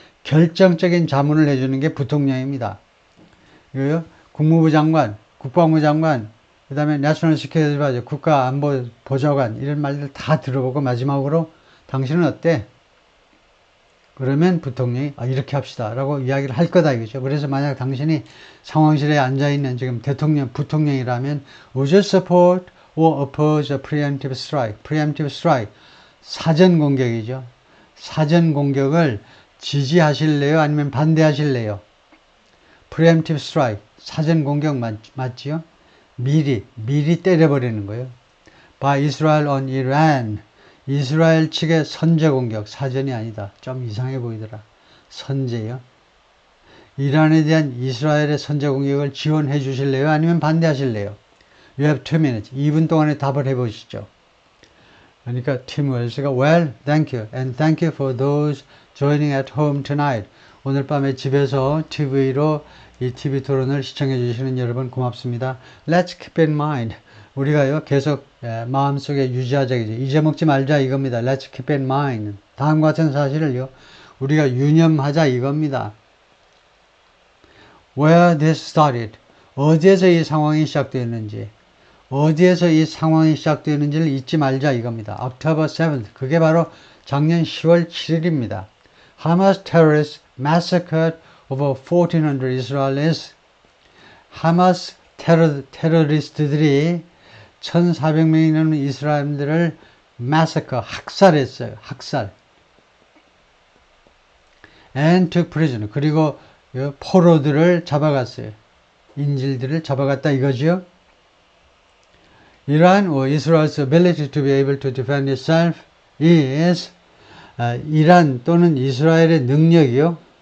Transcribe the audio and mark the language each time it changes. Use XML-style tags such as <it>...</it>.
<ko>결정적인 자문을 해주는 게 부통령입니다. 이거요. 국무부 장관, 국방부 장관, 그 다음에 내셔널 시큐리티 애드바이저, 국가안보보좌관 이런 말들 다 들어보고 마지막으로 당신은 어때? 그러면 부통령이 이렇게 합시다 라고 이야기를 할 거다 이거죠. 그래서 만약 당신이 상황실에 앉아있는 지금 부통령이라면</ko> <en>would you support or oppose a preemptive strike?</en> <ko>preemptive strike, 사전 공격이죠. 사전 공격을 지지하실래요? 아니면 반대하실래요? preemptive strike, 사전 공격 맞지요? 미리 때려버리는 거예요.</ko> <en>by Israel on Iran,</en> <ko>이스라엘 측의 선제 공격, 사전이 아니다. 좀 이상해 보이더라. 선제요. 이란에 대한 이스라엘의 선제 공격을 지원해 주실래요? 아니면 반대하실래요?</ko> <en>You have 2 minutes.</en> <ko>2분 동안에 답을 해보시죠. 그러니까 팀 웰스가</ko> <en>well, thank you. And thank you for those joining at home tonight.</en> <ko>오늘 밤에 집에서 TV로 이 TV 토론을 시청해 주시는 여러분 고맙습니다.</ko> <en>Let's keep in mind.</en> <ko>우리가요 계속 마음속에 유지하자 이죠. 잊어먹지 말자 이겁니다.</ko> <en>Let's keep in mind.</en> <ko>다음과 같은 사실을요 우리가 유념하자 이겁니다.</ko> <en>Where this started.</en> <ko>어디에서 이 상황이 시작되었는지, 어디에서 이 상황이 시작되었는지를 잊지 말자 이겁니다.</ko> <en>October 7th.</en> <ko>그게 바로 작년 10월 7일입니다.</ko> <en>Hamas terrorists massacred over 1400 Israelis.</en> <ko>하마스 테러리스트들이 1400명이 넘는 이스라엘들을 massacre, 학살했어요. 학살.</ko> <en>And took prisoner.</en> <ko>그리고 포로들을 잡아갔어요. 인질들을 잡아갔다 이거죠.</ko> <en>Iran or Israel's ability to be able to defend itself is</en> <ko>이란 또는 이스라엘의 능력이요.</ko>